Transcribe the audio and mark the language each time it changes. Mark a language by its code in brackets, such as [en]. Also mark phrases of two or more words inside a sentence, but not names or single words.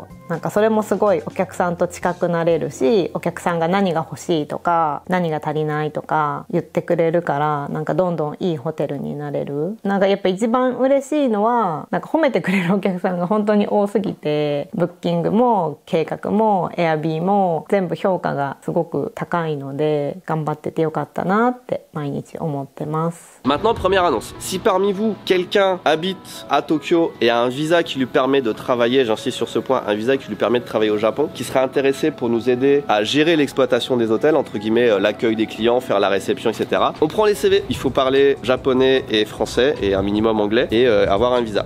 [ja] なんかそれもすごいお客さんと近くなれるし、お客さんが何が欲しいとか何が足りないとか言ってくれるから、なんかどんどんいいホテルになれる。なんかやっぱ一番嬉しいのは、なんか褒めてくれるお客さんが本当に多すぎて、ブッキングも計画もエアビーも全部評価がすごく高いので、頑張っててよかったなって毎日思ってます。 [fr] Maintenant, première annonce. Si parmi vous, quelqu'un habite à Tokyo et a un visa qui lui permet de travailler, j'insiste sur ce point, un visa qui lui permet de travailler au Japon, qui serait intéressé pour nous aider à gérer l'exploitation des hôtels, entre guillemets, l'accueil des clients, faire la réception, etc. On prend les CV. Il faut parler japonais et français et un minimum anglais et avoir un visa.